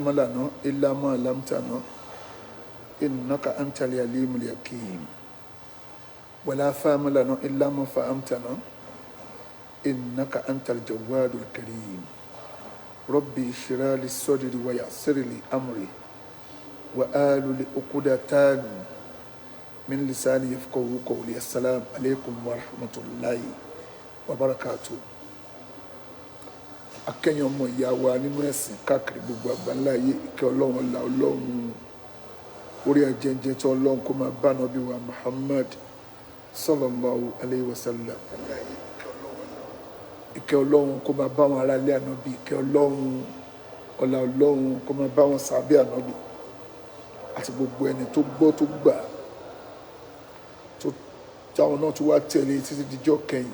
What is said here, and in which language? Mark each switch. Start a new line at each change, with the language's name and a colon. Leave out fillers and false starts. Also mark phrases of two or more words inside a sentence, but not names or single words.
Arabic: لنا إلا ما علمتنا إنك أنت العليم الحكيم ولا فهم لنا إلا ما فهمتنا إنك أنت الجواد الكريم ربي اشرح لي صدري ويسر لي أمري وآل عقدة من لساني يفقهوا قولي السلام عليكم ورحمة الله وبركاته.
Yoruba: Akẹ́yìn ọmọ ìyá wa nínú ẹ̀sìn káàkiri gbogbo àgbáńlá ayé ìkẹ́ ọlọ́run ọlá ọlọ́run orí ajẹ́jẹ́ tí ọlọ́run kó máa bá nàbí wa Muhammad
Arabic: صلى الله عليه وسلم.
Yoruba: Ìkẹ́ ọlọ́run kó máa bá wọn aráalé ànábì, ìkẹ́ ọlọ́run ọlá ọlọ́run kó máa bá wọn sàbí ànábì àti gbogbo ẹni tó gbọ́ tó gbà tó táwọn náà tó wá tẹ̀lé títí dijọ́ kẹyìn.